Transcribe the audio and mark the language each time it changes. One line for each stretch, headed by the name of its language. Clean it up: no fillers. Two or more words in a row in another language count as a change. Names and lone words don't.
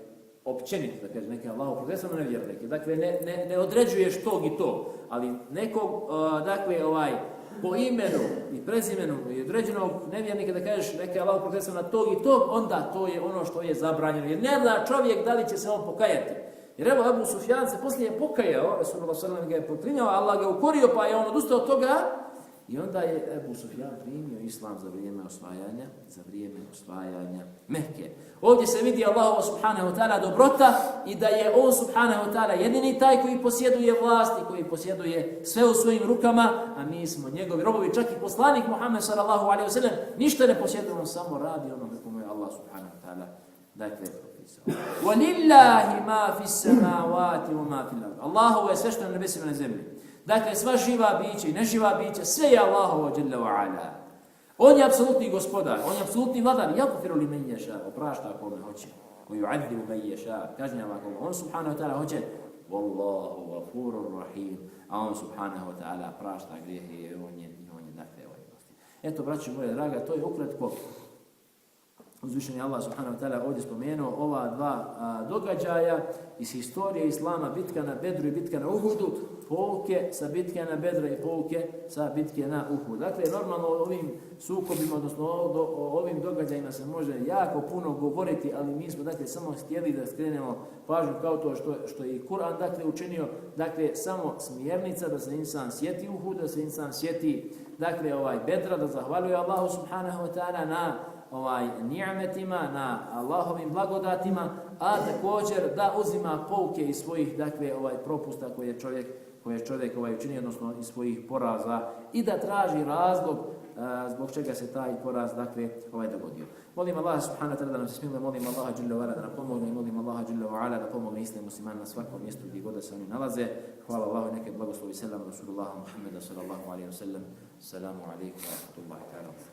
Bosnian: Općenito da kažeš neka je Allahovo prokletstvo na nevjernike. Dakle, ne određuješ tog i tog, ali nekog, po imenu i prezimenu i određenog nevjernika da kažeš neka je Allahovo prokletstvo na tog i tog, onda to je ono što je zabranjeno. Jer ne zna čovjek da li će se on pokajati. Jer evo, Ebu Sufjan se poslije je pokajao, Rasulullah s.a.v. ga je proklinjao, Allah ga ukorio, pa je on odustao od toga. I onda je Ebu Sufjan primio islam za vrijeme osvajanja Mekke. Ovdje se vidi Allahu
Arabic: سبحانه وتعالى
Bosnian: dobrota i da je on
Arabic: سبحانه وتعالى
Bosnian: jedini taj koji posjeduje vlast i koji posjeduje sve u svojim rukama, a mi smo njegovi robovi, čak i poslanik Muhammed
Arabic: صلى الله عليه وسلم
Bosnian: ništa ne posjeduje, on samo radi ono kako je Allah
Arabic: سبحانه وتعالى
Bosnian: propisao.
Arabic: ولله ما في السماوات وما في الأرض.
Bosnian: Allahu je sve što je na nebesima i na zemlji. Dakle, sva živa bića i neživa bića, sve je Allahovo
Arabic: جل وعلا.
Bosnian: On je apsolutni gospodar, on je apsolutni vladar.
Arabic: يغفر لمن يشاء,
Bosnian: oprašta kome hoće.
Arabic: ويعذب من يشاء,
Bosnian: kažnjava kome.
Arabic: On سبحانه وتعالى hoće. والله غفور رحيم.
Bosnian: A on
Arabic: سبحانه وتعالى
Bosnian: prašta grijehe i on je dakle milosti. Eto, braćo moje draga, to je ukratko uzvišeni Allah
Arabic: سبحانه وتعالى
Bosnian: ovdje spomenuo ova dva događaja iz historije Islama, bitka na Bedru i bitka na Uhudu, pouke sa bitke na Bedra i pouke sa bitke na Uhud. Dakle, normalno o ovim sukobima, odnosno o ovim događajima se može jako puno govoriti, ali mi smo samo htjeli da skrenemo pažnju kao to što je i Kur'an učinio, samo smjernica da se insan sjeti Uhuda, da se insan sjeti Bedra, da zahvaljuje Allahu
Arabic: سبحانه وتعالى
Bosnian: na ni'metima, na Allahovim blagodatima, a također da uzima pouke iz svojih propusta koje je čovjek učinio, odnosno iz svojih poraza, i da traži razlog zbog čega se taj poraz dogodio. Molim Allah
Arabic: سبحانه وتعالى
Bosnian: da nam se smiluje, molim Allaha
Arabic: جل وعلا
Bosnian: da nam pomogne, molim Allaha
Arabic: جل وعلا
Bosnian: da pomogne islam muslimana na svakom mjestu gdje god se oni nalaze. Hvala Allahu, neka blagoslovi selam Rasulullah Muhammeda
Arabic: صلى الله عليه وسلم. السلام عليكم ورحمة الله تعالى.